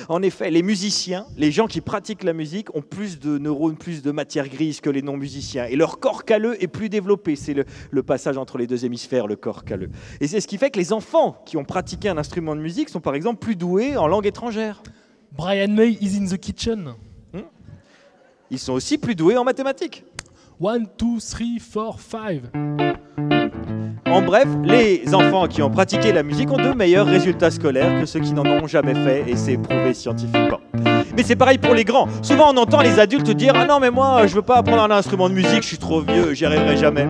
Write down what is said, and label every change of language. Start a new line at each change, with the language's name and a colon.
French: En effet, les musiciens, les gens qui pratiquent la musique, ont plus de neurones, plus de matière grise que les non-musiciens. Et leur corps calleux est plus développé. C'est le passage entre les deux hémisphères, le corps calleux. Et c'est ce qui fait que les enfants qui ont pratiqué un instrument de musique sont par exemple plus doués en langue étrangère.
English: Brian May is in the kitchen.
French: Ils sont aussi plus doués en mathématiques. 1, 2, 3, 4, 5. En bref, les enfants qui ont pratiqué la musique ont de meilleurs résultats scolaires que ceux qui n'en ont jamais fait, et c'est prouvé scientifiquement. Mais c'est pareil pour les grands. Souvent on entend les adultes dire « Ah non mais moi je veux pas apprendre un instrument de musique, je suis trop vieux, j'y arriverai jamais ».